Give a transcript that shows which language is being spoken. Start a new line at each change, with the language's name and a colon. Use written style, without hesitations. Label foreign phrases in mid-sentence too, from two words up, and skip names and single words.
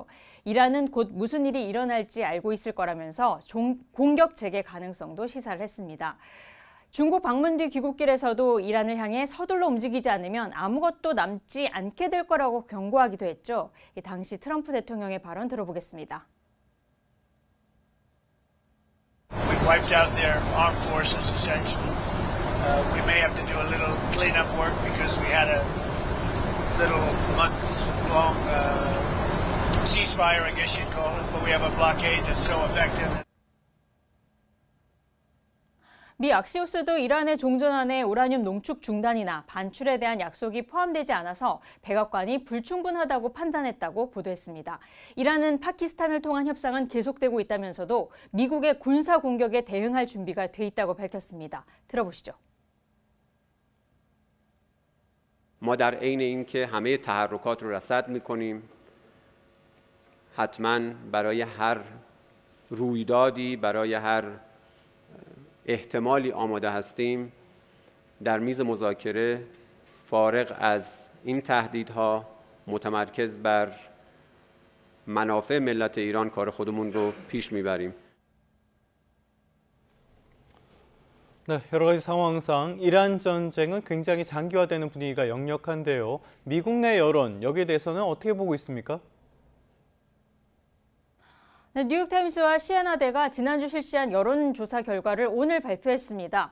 Korean: 이란은 곧 무슨 일이 일어날지 알고 있을 거라면서 공격 재개 가능성도 시사를 했습니다. 중국 방문 뒤 귀국길에서도 이란을 향해 서둘러 움직이지 않으면 아무것도 남지 않게 될 거라고 경고하기도 했죠. 당시 트럼프 대통령의 발언 들어보겠습니다.
English: wiped out their armed forces, essentially. We may have to do a little cleanup work because we had a little month-long ceasefire, I guess you'd call it, but we have a blockade that's so effective.
Korean: 미 악시오스도 이란의 종전안에 우라늄 농축 중단이나 반출에 대한 약속이 포함되지 않아서 백악관이 불충분하다고 판단했다고 보도했습니다. 이란은 파키스탄을 통한 협상은 계속되고 있다면서도 미국의 군사 공격에 대응할 준비가 돼 있다고 밝혔습니다. 들어보시죠.
Persian: ما در عین اینکه همه تحرکات رو رصد می‌کنیم حتما برای هر رویدادی برای هر احتمالی آماده هستیم در میز مذاکره فارغ از این تهدیدها متمرکز بر منافع ملت ایران کار خودمون رو پیش میبریم.
Korean: 네, 여러 가지 상황상 이란 전쟁은 굉장히 장기화되는 분위기가 역력한데요. 미국 내 여론, 여기에 대해서는 어떻게 보고 있습니까? 네, 뉴욕타임스와 시아나대가 지난주 실시한 여론조사 결과를 오늘 발표했습니다.